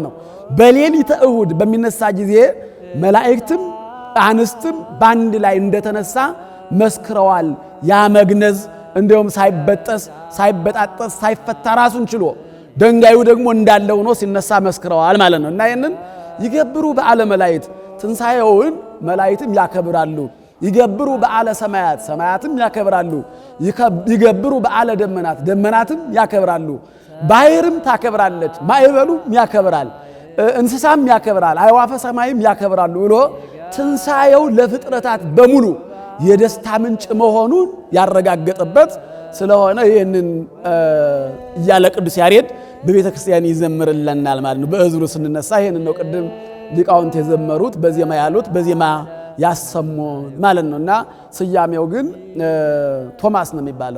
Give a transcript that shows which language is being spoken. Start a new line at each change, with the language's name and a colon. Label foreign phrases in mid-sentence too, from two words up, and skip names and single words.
Amharic: ነው። በሌሊተ እሁድ በሚነሳ ጊዜ መላእክትም አንስትም በአንድ ላይ እንደተነሳ መስክረዋል። ያ መግነዝ እንዲሁም ሳይበጠስ ሳይበጣጠስ ሳይፈታ ራሱን ችሎ ድንጋዩ ደግሞ እንዳለ ሆኖ ሲነሳ መስክረዋል ማለት ነው። እና ይሄንን
Geez: ይገብሩ በዓለ መላእክት፣
Amharic: ትንሣኤውን መላእክትም ያከብራሉ።
Geez: ይገብሩ በዓለ ሰማያት፣
Amharic: ሰማያትም ያከብራሉ።
Geez: ይገብሩ በዓለ ደመናት፣
Amharic: ደመናትም ያከብራሉ። ባሕርም ታከብራለች፣ ማዕበሉም ያከብራል፣ እንስሳም ያከብራል፣ አዕዋፈ ሰማይም ያከብራሉ ብሎ ትንሣኤው ለፍጥረታት በሙሉ የደስታ ምንጭ መሆኑን ያረጋገጠበት ስለሆነ ይህንን እያለ ቅዱስ ያሬድ በቤተ ክርስቲያን ይዘምርልናል ማለት ነው። በእዝሩ ስንነሳ ይህንን ነው ቅድም ሊቃውንት የዘመሩት በዜማ ያሉት በዜማ ያሰሙ ማለት ነውና ስያሜው ግን ቶማስ ነው የሚባለው።